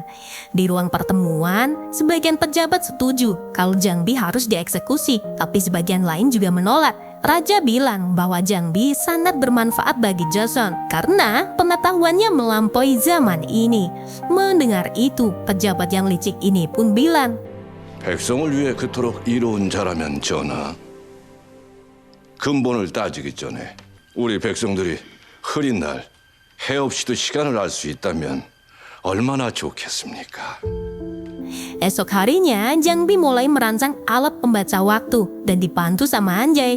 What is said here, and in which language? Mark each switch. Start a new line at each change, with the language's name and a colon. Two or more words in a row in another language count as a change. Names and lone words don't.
Indonesian: Di ruang pertemuan, sebagian pejabat setuju kalau Janbi harus dieksekusi, tapi sebagian lain juga menolak. Raja bilang bahwa Janbi sangat bermanfaat bagi Joseon karena pengetahuannya melampaui zaman ini. Mendengar itu, pejabat yang licik ini pun bilang,
Korean: 백성을 위해 그토록 이로운 자라면 전하, 근본을 따지기 전에 우리 백성들이 흐린 날 해 없이도 시간을 알 수 있다면 얼마나 좋겠습니까?
Indonesian: Esok harinya, Janbi mulai merancang alat pembaca waktu dan dibantu sama Anjay.